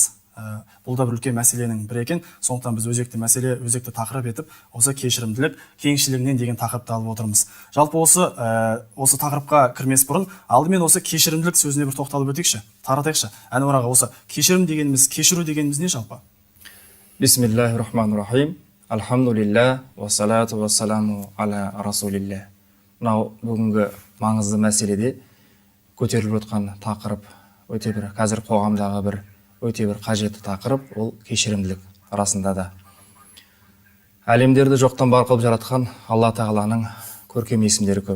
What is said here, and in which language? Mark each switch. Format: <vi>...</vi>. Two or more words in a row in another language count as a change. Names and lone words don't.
<kk>Бұл да бір үлкен мәселенің бірі екен. Сондықтан біз өзекті мәселе, өзекті тақырып етіп, осы кешірімділік кеңшілігінен деген тақырыпты алып отырмыз. Жалпы осы тақырыпқа кірмес бұрын, алдымен осы кешірімділік сөзіне бір тоқталып өтейікші, таратайықшы. Әнуар аға, осы кешірім дегеніміз, кешіру дегеніміз не жалпы?</kk> <ar>بسم الله الرحمن الرحيم. الحمد لله، والصلاة والسلام على رسول الله.</ar> <kk>Мынау бүгінгі маңызды мәселеде көтеріліп отқан тақырып өте бір қазір қоғамдағы өте бір қажетті тақырып, ол кешірімділік. Арасында да әлемдерді жоқтан бар қылып жаратқан Алла тағаланың көркем есімдері көп.</kk>